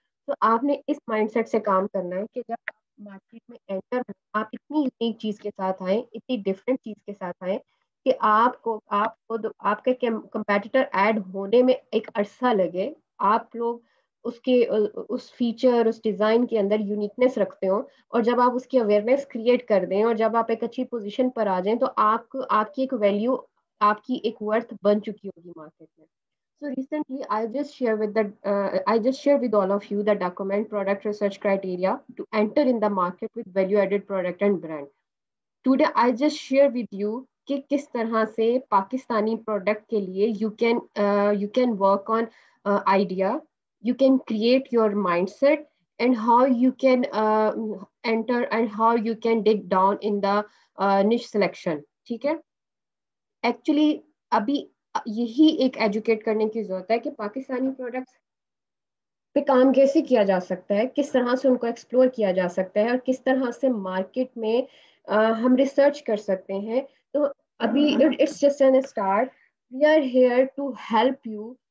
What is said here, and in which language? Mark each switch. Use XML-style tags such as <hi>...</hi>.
<ur>تو آپ نے اس مائنڈ سیٹ سے کام کرنا ہے کہ جب آپ مارکیٹ میں انٹر ہوں آپ اتنی یونیک چیز کے ساتھ آئیں، اتنی ڈفرینٹ چیز کے ساتھ آئیں کہ آپ کے کمپیٹیٹر ایڈ ہونے میں ایک عرصہ لگے، آپ لوگ اس کے اس فیچر اس ڈیزائن کے اندر یونیکنیس رکھتے ہو، اور جب آپ اس کی اویئرنیس کریٹ کر دیں اور جب آپ ایک اچھی پوزیشن پر آ جائیں تو آپ کی ایک ویلیو، آپ کی ایک ورتھ بن چکی ہوگی مارکیٹ میں.</ur> <en>So recently, I just share with all of you the document product research criteria to enter in the market with value-added product and brand. Today, I just share with you</en> <ur>کہ کس طرح سے Pakistani product کے لیے</ur> <en>you can work on idea, you can create your mindset, and how you can enter and how you can dig down in the niche selection.</en> <ur>ٹھیک ہے. Actually ابھی یہی ایک ایجوکیٹ کرنے کی ضرورت ہے کہ پاکستانی پروڈکٹس پہ کام کیسے کیا جا سکتا ہے، کس طرح سے ان کو ایکسپلور کیا جا سکتا ہے، اور کس طرح سے مارکیٹ میں ہم ریسرچ کر سکتے ہیں. تو ابھی</ur> <en>It's just an start. We are here to help you.</en>